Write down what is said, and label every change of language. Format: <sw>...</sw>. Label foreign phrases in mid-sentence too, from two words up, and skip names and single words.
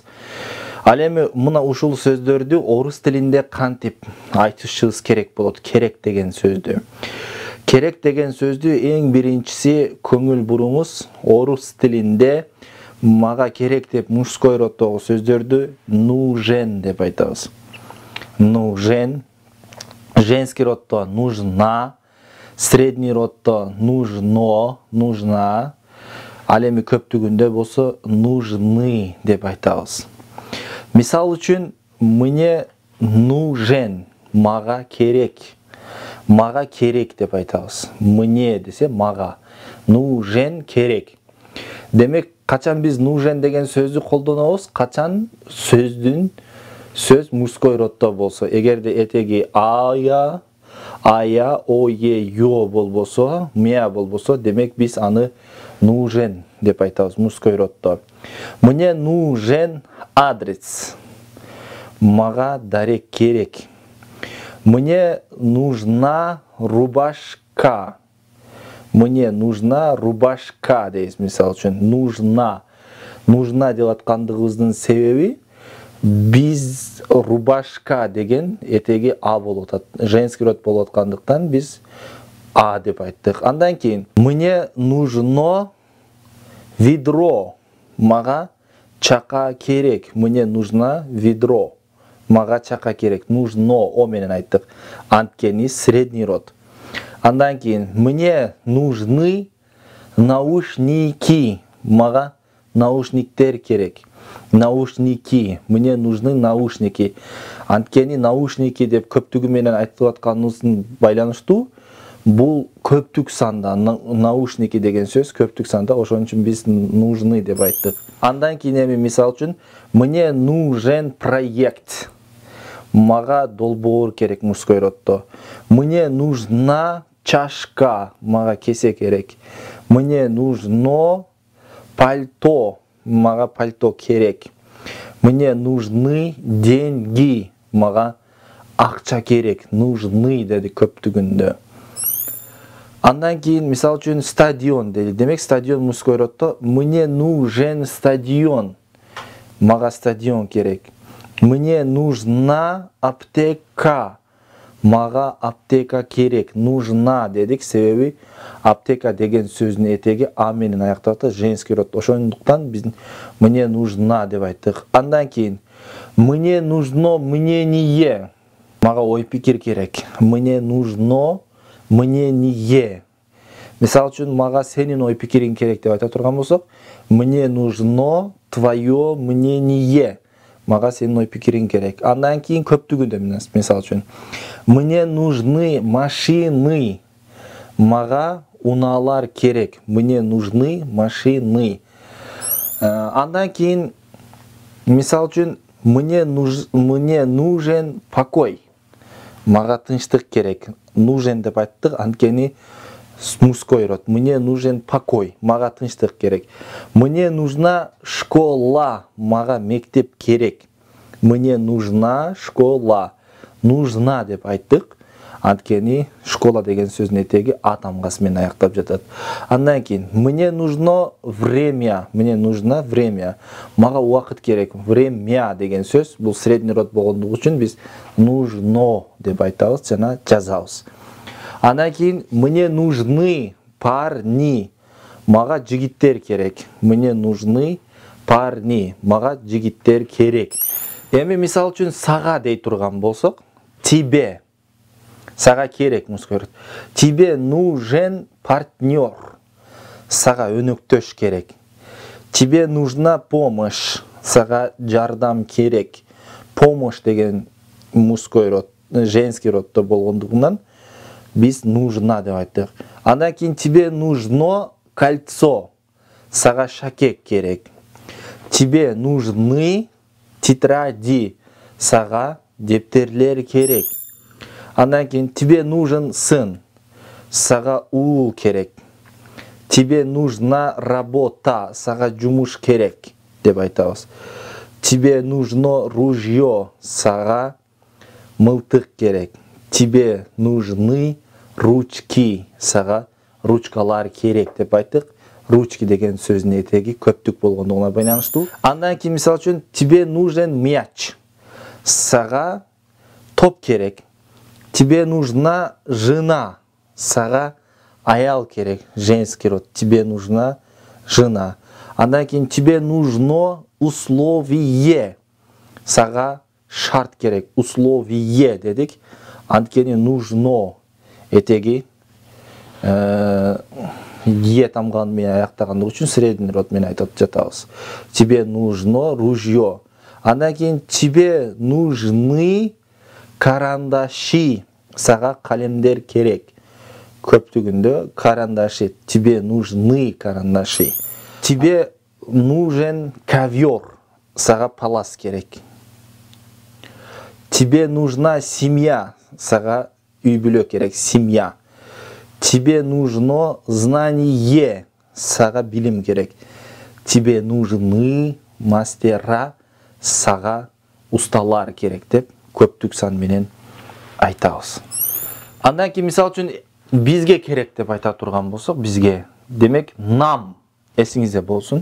<ky>Ал эми мына ушул сөздөрдү орус тилинде кантип айтышыбыз керек болот? Керек деген сөздү. Керек деген сөздү эң биринчиси көңүл буруңуз. Орус тилинде мага керек деп мужской роддогу сөздөрдү нужен деп айтабыз.</ky> <ru>Нужен. Женский роддо нужна. Средний роддо нужно, нужна.</ru> <ky>Ал эми көптүгүндө болсо нужны деп айтабыз. Мисал үчүн,</ky> <ru>мне нужен,</ru> <ky>мага керек. Мага керек деп айтабыз. Мне десе мага. Нужен керек. Демек, качан биз нужен деген сөздү колдонобуз? Качан сөз мужской роддо болсо. Эгерде этеги ая, ое, ё болбосо, мя болбосо, демек биз аны нужен деп айтабыз мужской роддо.</ky> <ru>Мне нужен адрес.</ru> <ky>Мага дарек керек.</ky> <ru>Мне нужна рубашка. Мне нужна рубашка</ru> <ky>дейбиз мисал үчүн. Нужна деп аткандыгыбыздын себеби биз рубашка деген этеги а болуп атат.</ky> <ru>Женский род</ru> <ky>болуп аткандыктан биз а деп айттык. Андан кийин</ky> <ru>мне нужно ведро.</ru> <ky>Мага чака керек.</ky> <ru>Мне нужна ведро.</ru> <ky>Мага чака керек. Нужно о менен айттык. Анткени</ky> <ru>средний род.</ru> <ky>Андан кийин</ky> <ru>мне нужны наушники.</ru> <ky>Мага наушниктер керек.</ky> <ru>Наушники. Мне нужны наушники.</ru> <ky>Анткени наушники деп көптүгү менен айтылып атканыбыздын байланыштуу. Бул көптүк санда, наушники деген сөз көптүк санда, ошон үчүн биз нужны деп айттык. Андан кийин эми мисал үчүн</ky> <ru>мне нужен проект.</ru> <ky>Мага долбоор керек мужской роддо.</ky> <ru>Мне нужна чашка.</ru> <ky>Мага кесе керек.</ky> <ru>Мне нужно пальто.</ru> <ky>Мага пальто керек.</ky> <ru>Мне нужны деньги.</ru> <ky>Мага акча керек. Нужны деди көптүгүндө. Андан кийин мисал үчүн стадион деди. Демек стадион мужской роддо. Мне нужен стадион. Мага стадион керек.</ky> <ru>Мне нужна аптека.</ru> <ky>Мага аптека керек. Нужна дедик, себеби аптека деген сөздүн этеги а менен аякталат,</ky> <ru>женский род.</ru> <ky>Ошондуктан биз</ky> <ru>мне нужна</ru> <ky>деп айттык. Андан кийин</ky> <ru>мне нужно мнение.</ru> <ky>Мага ой пикир керек.</ky> <ru>Мне нужно мнение.</ru> <ky>Мисал үчүн мага сенин ой пикириң керек деп айта турган болсок,</ky> <ru>мне нужно твое мнение.</ru> <ky>Мага сенин ой пикириң керек. Андан кийин көптүгүндө мисал үчүн</ky> <ru>мне нужны машины.</ru> <ky>Мага унаалар керек.</ky> <ru>Мне нужны машины.</ru> <ky>Андан кийин мисал үчүн</ky> <ru>мне нужен покой.</ru> <ky>Мага тынчтык керек. Нужен деп айттык, анткени</ky> <ru>мужской род. Мне нужен покой.</ru> <ky>Мага тынчтык керек.</ky> <ru>Мне нужна школа.</ru> <ky>Мага мектеп керек.</ky> <ru>Мне нужна школа.</ru> <ky>Нужна деп айттык, анткени школа деген сөздүн этеги а тамгасы менен аяктап жатат.</ky> <ru>Андан кийин мне нужно время. Мне нужно время.</ru> <ky>Мага убакыт керек. Время деген сөз бул</ky> <ru>средний род</ru> <ky>болгондугу үчүн биз нужно деп айтабыз жана жазабыз. Андан кийин</ky> <ru>мне нужны парни.</ru> <ky>Мага жигиттер керек.</ky> <ru>Мне нужны парни.</ru> <ky>Мага жигиттер керек. Эми мисал үчүн сага дей турган болсок, тебе. Сага керек</ky> <ru>мужской род. Тебе нужен партнер.</ru> <ky>Сага өнөктөш керек.</ky> <ru>Тебе нужна помощь.</ru> <ky>Сага жардам керек. Помощь деген</ky> <ru>мужской род, женский роддо</ru> <ky>болгондугунан биз нужна деп айттык. Андан кийин</ky> <ru>тебе нужно кольцо,</ru> <ky>сага шакек керек.</ky> <ru>Тебе нужны тетради,</ru> <ky>сага дептерлер керек. Андан кейін</ky> <ru>тебе нужен сын,</ru> <ky>сага уул керек.</ky> <ru>Тебе нужна работа,</ru> <ky>сага жумуш керек деп айтабыз.</ky> <ru>Тебе нужно ружье,</ru> <ky>сага мылтык керек.</ky> <ru>Тебе нужны ручки,</ru> <ky>сага ручкалар керек деп айттык. Ручки деген сөзүнүн этеги көптүк болгондугуна байланыштуу. Андан кийин мисалы үчүн</ky> <ru>тебе нужен мяч,</ru> <ky>сага топ керек.</ky> <ru>Тебе нужна жена,</ru> <ky>сага аял керек,</ky> <ru>женский род. Тебе нужна жена.</ru> <ky>Андан кийин</ky> <ru>тебе нужно условие,</ru> <ky>сага шарт керек. Условие дедик. Анткени нужно этеги е тамган менен аяктагандыгы үчүн средний род менен айтып жатабыз.</ky> <ru>Тебе нужно ружье.</ru> <ky>Андан кийин</ky> <ru>тебе нужны карандаши,</ru> <ky>сага калемдер керек.</ky> <ru>Көптүгүндө карандаши. Тебе нужны карандаши. Тебе нужен ковер,</ru> <ky>сага палас керек.</ky> <ru>Тебе нужна семья,</ru> <ky>сага үй-бүлө керек, семья.</ky> <ru>Тебе нужно знание,</ru> <ky>сага билим керек.</ky> <ru>Тебе нужны мастера,</ru> <ky>сага усталар керек деп көптүк сан менен айтабыз. Андан кийин мисалы үчүн бизге керек деп айта турган болсок, бизге демек нам эсиңизде болсун.</ky>